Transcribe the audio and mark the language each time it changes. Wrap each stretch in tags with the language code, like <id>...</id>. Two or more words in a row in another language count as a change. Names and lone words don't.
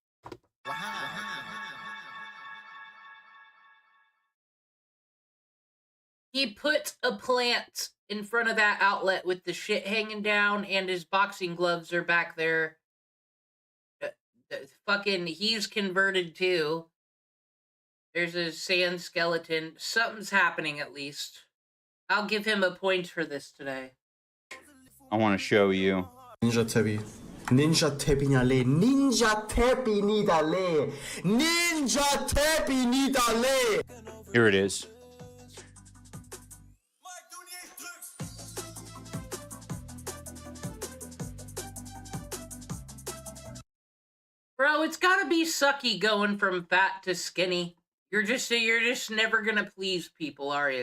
<en>He put a plant in front of that outlet with the shit hanging down, and his boxing gloves are back there. Fucking, he's converted too. There's a sand skeleton. Something's happening at least. I'll give him a point for this today. I want to show you. Ninja Tebi. Ninja Tebi Nale. Ninja Tebi Nidale. Ninja Tebi Nidale. Here it is. Bro, it's gotta be sucky going from fat to skinny. You're just never gonna please people, are you?</en>